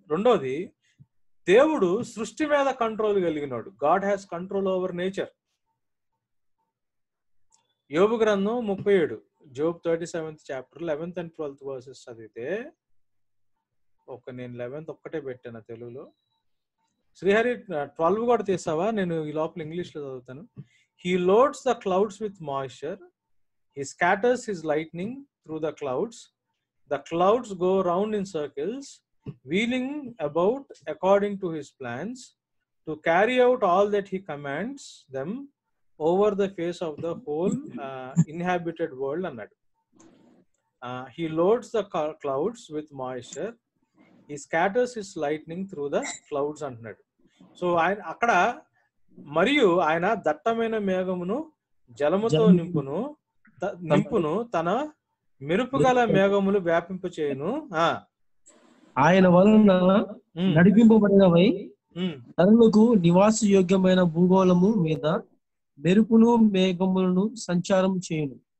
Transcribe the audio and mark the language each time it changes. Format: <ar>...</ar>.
<te>రెండోది దేవుడు సృష్టి మీద control కలిగినాడు.</te> <en>God has control over nature.</en> <te>యోబు గ్రంథం 37,</te> <en>Job 37th chapter 11th and 12th verses</en> <te>చదివితే, నేను 11th ఒక్కటే పెట్టాను తెలుగులో. శ్రీహరి 12 కూడా తీసావా? నేను ఈ లోపల ఇంగ్లీష్ లో చదువుతాను.</te> <en>He loads the clouds with moisture. He scatters his lightning through the clouds. The clouds go round in circles, wheeling about according to his plans, to carry out all that he commands them over the face of the whole inhabited world</en> <te>అన్నాడు.</te> <en>He loads the clouds with moisture. He scatters his lightning through the clouds</en> <te>అంటున్నాడు. So ఆయన అక్కడ మరియు ఆయన దట్టమైన మేఘమును జలముతో నింపును తన మెరుపు గల మేఘములు వ్యాపింపచేయును. ఆయన వలన ఉమ్, నడిపింపబడినవై ఉమ్. నరులకు నివాస యోగ్యమైన భూగోళము మీద మెరుపును మేఘములను సంచారం చేయును.</te>